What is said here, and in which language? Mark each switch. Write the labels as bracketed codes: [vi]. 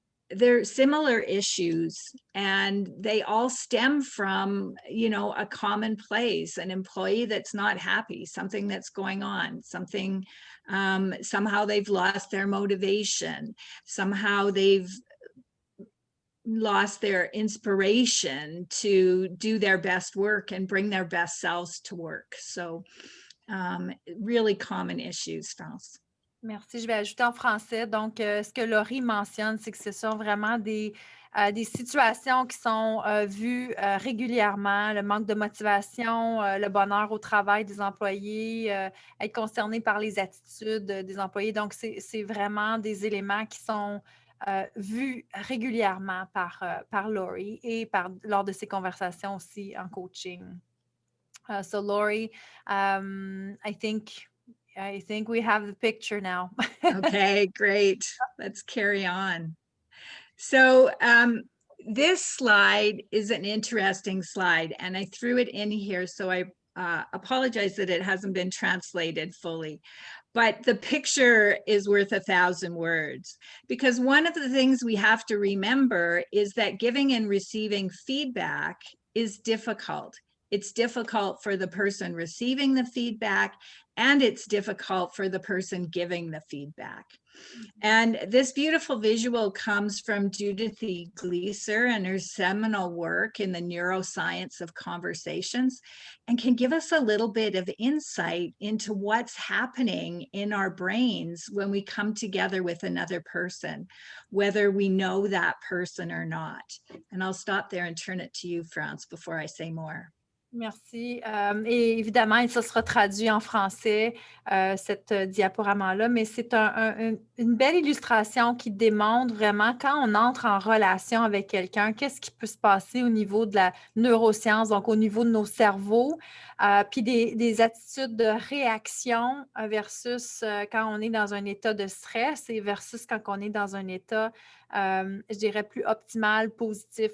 [en] they're similar issues, and they all stem from, a common place, an employee that's not happy, something that's going on, something, somehow they've lost their motivation, somehow they've lost their inspiration to do their best work and bring their best selves to work. So really common issues, France. [fr] Merci. Je vais ajouter en français. Donc, ce que Lori mentionne, c'est que ce sont vraiment des situations qui sont vues régulièrement, le manque de motivation, le bonheur au travail des employés, être concerné par les attitudes des employés. Donc, c'est vraiment des éléments qui sont vus régulièrement par Lori et lors de ses conversations aussi en coaching. [en] So, Lori, I think we have the picture now. Okay, great. Let's carry on. So this slide is an interesting slide, and I threw it in here, so I apologize that it hasn't been translated fully. But the picture is worth 1,000 words, because one of the things we have to remember is that giving and receiving feedback is difficult. It's difficult for the person receiving the feedback, and it's difficult for the person giving the feedback. And this beautiful visual comes from Judith E. Gleiser and her seminal work in the neuroscience of conversations, and can give us a little bit of insight into what's happening in our brains when we come together with another person, whether we know that person or not. And I'll stop there and turn it to you, France, before I say more. [fr] Merci. Et évidemment, ça sera traduit en français, cette diaporama-là, mais c'est une belle illustration qui démontre vraiment quand on entre en relation avec quelqu'un, qu'est-ce qui peut se passer au niveau de la neuroscience, donc au niveau de nos cerveaux, puis des attitudes de réaction versus quand on est dans un état de stress et versus quand on est dans un état je dirais plus optimal, positif.